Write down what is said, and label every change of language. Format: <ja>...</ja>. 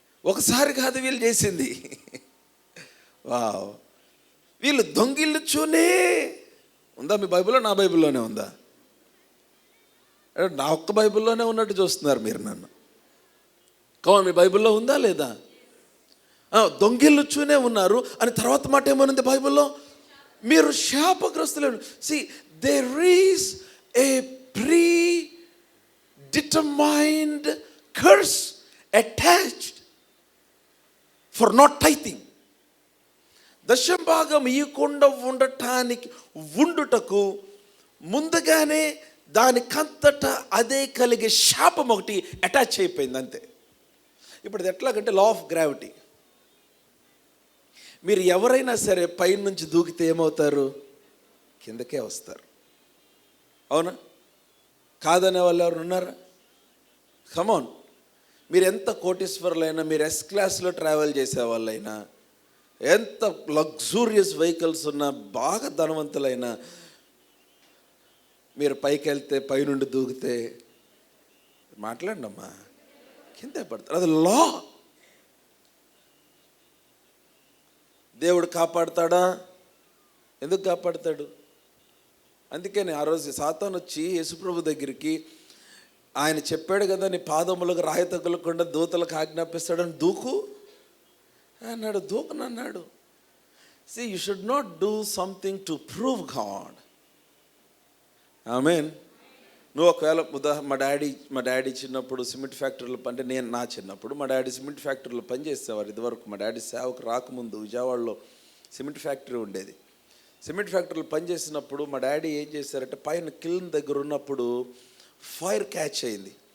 <te>ఒకసారి కాదు వీళ్ళు చేసింది. వావ్, వీళ్ళు దొంగిలుచూనే ఉందా? మీ బైబిల్లో, నా బైబిల్లోనే ఉందా? నా ఒక్క బైబిల్లోనే ఉన్నట్టు చూస్తున్నారు మీరు నన్ను. కావాలి, మీ బైబిల్లో ఉందా లేదా? దొంగిలుచూనే ఉన్నారు అని తర్వాత మాట ఏమనుంది బైబిల్లో? మీరు శాపగ్రస్తులను.</te> <en>See, there is a predetermined curse attached for not tithing.</en> <te>దశంభాగం ఇయ్యకుండా ఉండుటకు ముందుగానే దానికంతటా అదే కలిగే శాపం ఒకటి అటాచ్ అయిపోయింది అంతే. ఇప్పుడు అది ఎట్లాగంటే లా ఆఫ్ గ్రావిటీ. మీరు ఎవరైనా సరే పైన నుంచి దూకితే ఏమవుతారు? కిందకే వస్తారు. అవునా? కాదనే వాళ్ళు ఎవరు ఉన్నారా? కమాన్. మీరు ఎంత కోటీశ్వరులైనా, మీరు ఎస్ క్లాస్లో ట్రావెల్ చేసే వాళ్ళైనా, ఎంత లగ్జూరియస్ వెహికల్స్ ఉన్న బాగా ధనవంతులైనా, మీరు పైకి వెళ్తే పైనుండి దూకితే మాట్లాడండి అమ్మా, కిందే పడతారు. అది లా. దేవుడు కాపాడుతాడా? ఎందుకు కాపాడుతాడు? అందుకని ఆ రోజు సాతాను వచ్చి యేసుప్రభు దగ్గరికి, ఆయన చెప్పాడు కదా, నీ పాదములకు రాయి తగలకుండా దూతలకు ఆజ్ఞాపిస్తాడని, దూకు అన్నాడు. దూకనన్నాడు.</te> <en>See, you should not do something to prove God.</en> <te>ఆమేన్. నువ్వు ఒకవేళ మా డాడీ చిన్నప్పుడు సిమెంట్ ఫ్యాక్టరీలో అంటే నా చిన్నప్పుడు మా డాడీ సిమెంట్ ఫ్యాక్టరీలో పనిచేసేవారు. ఇదివరకు మా డాడీ సేవకు రాకముందు విజయవాడలో సిమెంట్ ఫ్యాక్టరీ ఉండేది. సిమెంట్ ఫ్యాక్టరీలో పనిచేసినప్పుడు మా డాడీ ఏం చేశారంటే, పైన కిల్న్ దగ్గర ఉన్నప్పుడు ఫైర్ క్యాచ్ అయింది.</te>